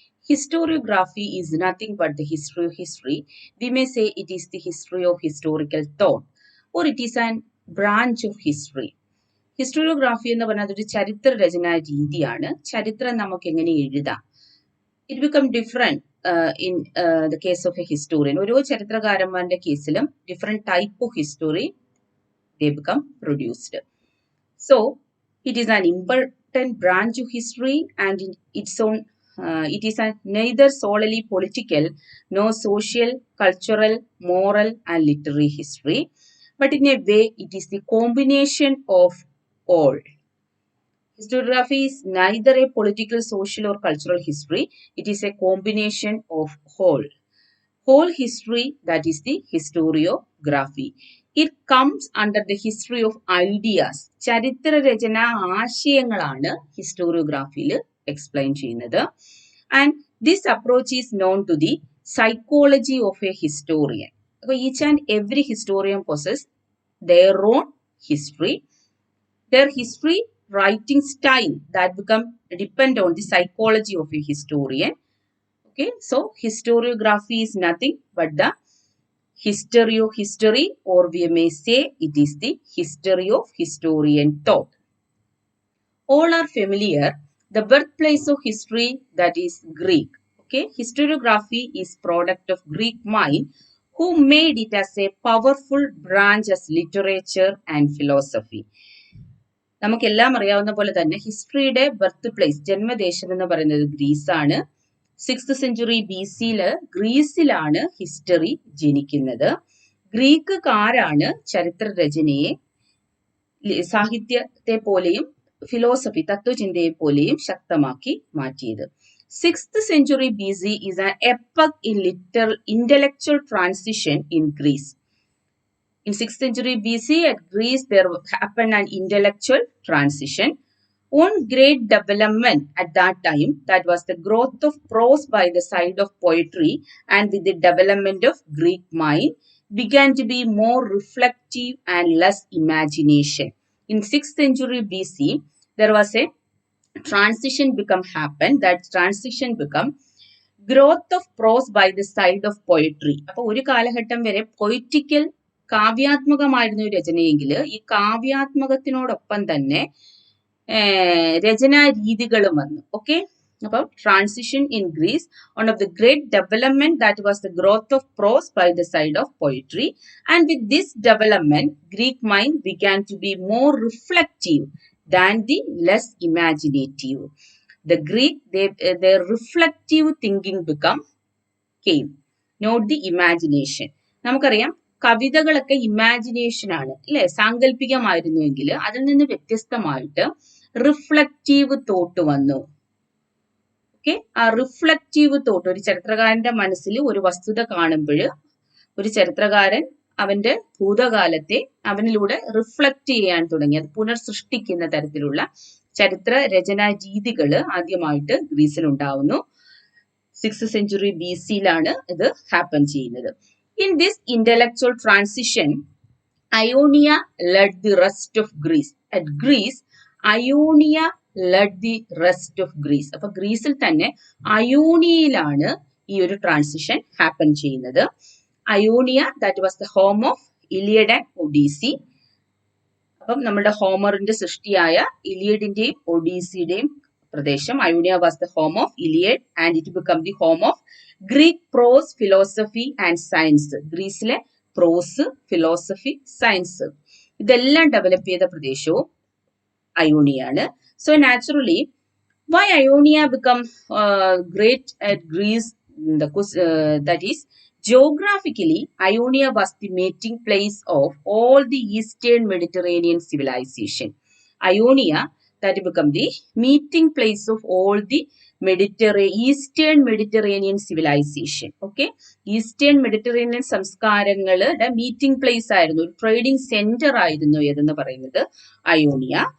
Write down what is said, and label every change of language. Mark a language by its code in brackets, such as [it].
[en] Historiography is nothing but the history of history. We may say it is the history of historical thought, or it is an branch of history. [ml] Historiography എന്ന് പറഞ്ഞാൽ ഒരു ചരിത്ര രചനാ രീതിയാണ്. ചരിത്രം നമുക്ക് എങ്ങനെ എഴുതാം. [en] It become different in the case of a historian. [ml] ഓരോ ചരിത്രകാരന്മാരുടെ കേസിലും [en] Different type of history they become produced. So, it is an important branch of history and in its own, it is neither solely political nor social, cultural, moral and literary history, but in a way it is the combination of all. Historiography is neither a political, social or cultural history, it is a combination of whole history, that is the historiography. It comes under the history of ideas. [ml] ചരിത്ര രചന ആശയങ്ങളാണ് ഹിസ്റ്റോറിയോഗ്രാഫിയിൽ explain ചെയ്യുന്നത്. [en] And this approach is known to the psychology of a historian. അപ്പോൾ each and every historian possess their own history. Their history writing style that become depend on the psychology of a historian. Okay, so historiography is nothing but the history of history, or we may say it is the history of historian thought. All are familiar. The birthplace of history, that is Greek. Okay, historiography is product of Greek mind who made it as a powerful branch as literature and philosophy. [ml] നമുക്കെല്ലാം അറിയാവുന്ന പോലെ തന്നെ ഹിസ്റ്ററിയുടെ birth place, ജന്മദേശം എന്ന് പറയുന്നത് ഗ്രീസാണ്. 6th century BC-ല് ഗ്രീസിലാണ് history ജനിക്കുന്നത്. ഗ്രീക്കുകാരാണ് ചരിത്ര രചനയെ സാഹിത്യത്തെ പോലെയും ഫിലോസഫി തത്വചിന്തയെ പോലെയും ശക്തമാക്കി മാറ്റിയത്. [en] 6th century BC is an epoch in intellectual transition in Greece. In 6th century BC at Greece there happened an intellectual transition. One great development at that time, that was the growth of prose by the side of poetry, and with the development of Greek mind began to be more reflective and less imagination. In 6th century BC there was a transition happen. That transition become growth of prose by the side of poetry. [ml] അപ്പോൾ ഒരു കാലഘട്ടം വരെ പൊയിറ്റിക്കൽ കാവ്യാത്മകമായിരുന്നു രചനയെങ്കിൽ ഈ കാവ്യാത്മകത്തിനോടൊപ്പം തന്നെ രചനാ രീതികളും വന്നു. [en] Okay, അപ്പോൾ transition in Greece, one of the great development that was the growth of prose by the side of poetry. And with this development Greek mind began to be more reflective than the less imaginative. The Greek, their reflective thinking came, not the imagination. [ml] നമുക്കറിയാം കവിതകളൊക്കെ imagination ആണ് അല്ലെ, സാങ്കല്പികമായിരുന്നുവെങ്കിൽ അതിൽ നിന്ന് വ്യത്യസ്തമായിട്ട് reflective thought വന്നു. Okay, ആ reflective thought, ഒരു ചരിത്രകാരന്റെ മനസ്സിൽ ഒരു വസ്തുത കാണുമ്പോൾ ഒരു ചരിത്രകാരൻ അവന്റെ ഭൂതകാലത്തെ അവനിലൂടെ റിഫ്ലക്റ്റ് ചെയ്യാൻ തുടങ്ങി. അത് പുനർസൃഷ്ടിക്കുന്ന തരത്തിലുള്ള ചരിത്ര രചനാ രീതികൾ ആദ്യമായിട്ട് ഗ്രീസിൽ ഉണ്ടാവുന്നു. 6th century BC-ലാണ് ഇത് ഹാപ്പൻ ചെയ്യുന്നത്. [en] In this intellectual transition, Ionia led the rest of Greece. At Greece, Ionia led the rest of Greece. [ml] അപ്പൊ ഗ്രീസിൽ തന്നെ അയോണിയയിലാണ് ഈ ഒരു ട്രാൻസിഷൻ ഹാപ്പൻ ചെയ്യുന്നത്. [en] Ionia, that was the home of Iliad and Odyssey. [ml] അപ്പം നമ്മുടെ ഹോമറിന്റെ സൃഷ്ടിയായ ഇലിയഡിന്റെയും ഒഡീസിയുടെയും പ്രദേശം, [en] Ionia was the home of Iliad and it become the home of Greek prose, philosophy and science. [ml] ഗ്രീസിലെ പ്രോസ്, philosophy, science ഇതെല്ലാം ഡെവലപ്പ് ചെയ്ത പ്രദേശവും അയോണിയാണ്. [en] So naturally why Ionia become great at Greece, that is geographically Ionia was the meeting place of all the eastern Mediterranean civilization. Ionia, that become the meeting place of all the Eastern Mediterranean civilization. [ml] Okay, Eastern Mediterranean സംസ്കാരങ്ങളുടെ meeting place ആയിരുന്നു, ഒരു trading centre ആയിരുന്നു ഏതെന്ന് പറയുന്നത് അയോണിയ.